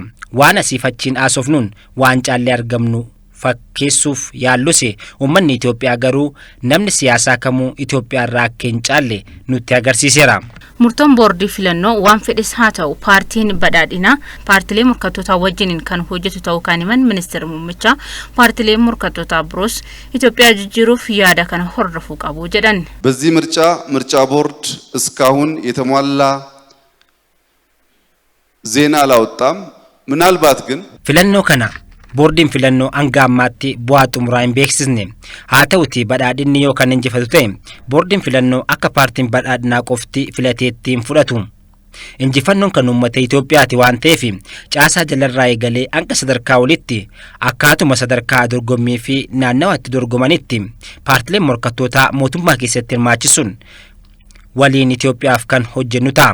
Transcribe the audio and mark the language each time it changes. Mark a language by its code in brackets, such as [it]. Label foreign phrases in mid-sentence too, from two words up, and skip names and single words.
[om] Waan asiif achiin haasofnuun waan caallee argamnu fakkeessuuf yaalluse uummanni Itoophiyaa garuu namni siyaasaa kamuu Itoophiyaa irraa akka hin caalle nutti agarsiiseera. Murtoon boordii filannoo waan fedhes haa ta'u paartiin badhaadhinaa paartilee morkattootaa wajjiniin kan hojjetu ta'uu kan himan ministeerri muummichaa paartilee morkattootaa biroos Itoophiyaa jijjiiruuf yaada kana hordofuu qabu jedhan. [am] በዚህ ምርጫ ቦርድ እስካሁን የተሟላ ዜና አላወጣም። ምናልባት ግን [om] filannoo kana boordiin filannoo hanga ammaatti bu'aa xumuraa hin beeksisne. Haa ta'uti badhaadhinni yoo kan injifatu ta'e boordiin filannoo akka paartiin badhaadhinaa qofti filateetti hin fudhatu. Injifannoon kan uummata Itoophiyaati waan ta'eef caasaa jalarraa eegalee hanga sadarkaa olitti akkaatuma sadarkaa dorgommii fi naannawaatti dorgomanitti paartileen morkattootaa mootummaa keessatti hirmaachisuun waliin Itoophiyaaf kan hojjennu ta'a.